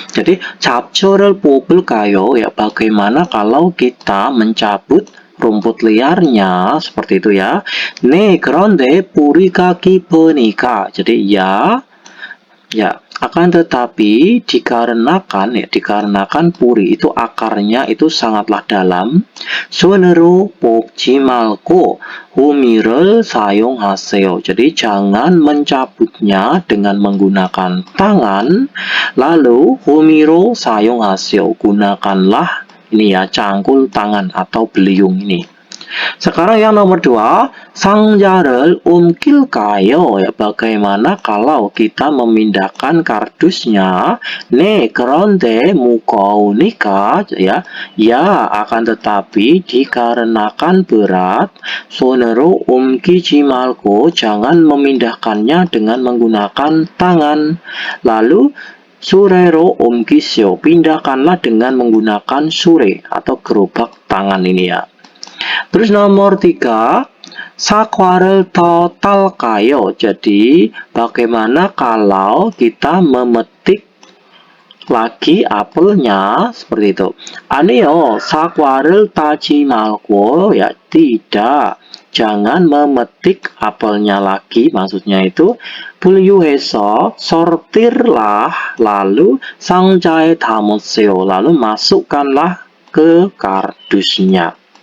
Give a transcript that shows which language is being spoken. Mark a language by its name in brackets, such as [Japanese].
[Indonesian] jadi [Korean] 잡초를 뽑을까요 [Indonesian] ya, bagaimana kalau kita mencabut rumput liarnya, seperti itu ya. [Korean] 네, 그런데 뿌리가 깊으니까, [Indonesian] jadi ya akan tetapi dikarenakan puri itu akarnya itu sangatlah dalam. [Korean] 손으로 뽑지 말고 호미를 사용하세요. [Indonesian] jadi jangan mencabutnya dengan menggunakan tangan. lalu [Korean] 호미로 사용하세요, [Indonesian] gunakanlah ini ya, cangkul tangan atau beliung ini. sekarang yang nomor 2, [Korean] 상자를 옮길까요? [Indonesian] ya, bagaimana kalau kita memindahkan kardusnya? [Korean] 네, 그런데 무거우니까 [Indonesian] ya, akan tetapi dikarenakan berat. [Korean] 손으로 옮기지 말고, [Indonesian] jangan memindahkannya dengan menggunakan tangan. lalu [Korean] 수레로 옮기시오, [Indonesian] pindahkanlah dengan menggunakan sure atau gerobak tangan ini ya. terus nomor 3, [Korean] 사과를 더 딸까요? [Indonesian] jadi bagaimana kalau kita memetik lagi apelnya, seperti itu. [Korean] 아니요, 사과를 따지 말고 [Indonesian] ya, tidak, jangan memetik apelnya lagi, maksudnya itu [Korean] 분류해서 [Indonesian] sortirlah, lalu [Korean] 상자에 담으세요, [Indonesian] lalu masukkanlah ke kardusnya.